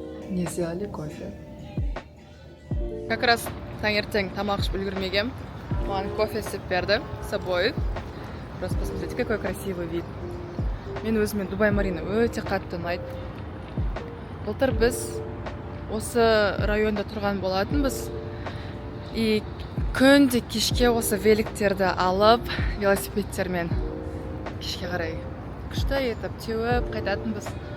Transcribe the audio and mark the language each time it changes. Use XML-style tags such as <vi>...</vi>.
<ru>Не сделали кофе. Как раз</ru> <kk>таңертең тамақ ішіп үлгермегем. Маған кофе сіп берді</kk> <ru>с собой. Просто посмотрите, какой красивый вид.</ru> <kk>Мен өзіме Дубай Марина өте қатты ұнайды. Былтыр біз осы районда тұрған болатынбыз. И күнде кешке осы великтерді алып, велосипедтермен кешке қарай күшті етіп, теуіп қайтатынбыз.</kk>